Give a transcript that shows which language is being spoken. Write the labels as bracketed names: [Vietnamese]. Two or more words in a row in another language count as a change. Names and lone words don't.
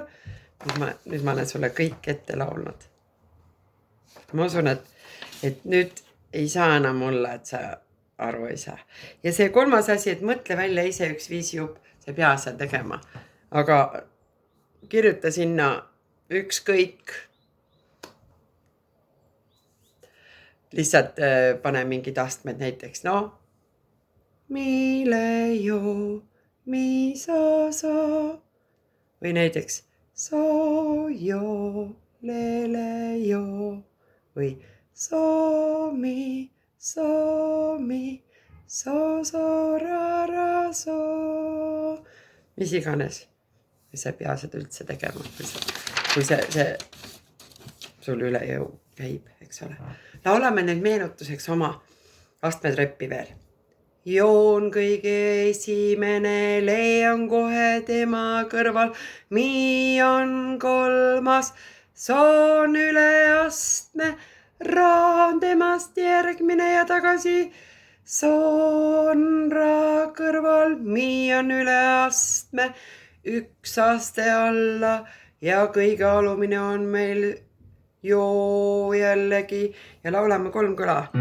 [Estonian] Nüüd ma olen sulle kõik ette laulnud. Ma usun, et nüüd ei saa enam olla, et sa aru ei saa. Ja see 3. asi, et mõtle välja ise üks viisijupp, sa ei pea seal tegema. Aga kirjuta sinna ükskõik. Lihtsalt pane mingid astmed näiteks, mi, le, joo, mi, so. Või näiteks so, joo, le, joo. Või so, mi, so, ra, so. Mis iganes. Sa ei pea seda üldse tegema, kui see sul üle jõu käib, eks ole. Laulame nüüd meenutuseks oma astmetreppi veel. Joon kõige esimene, le on kohe tema kõrval, mi on 3, so on üle astme, ra on temast järgmine ja tagasi, so on ra kõrval, mi on üle astme, 1 aste alla ja kõige alumine on meil joo jällegi ja laulame 3 kõla.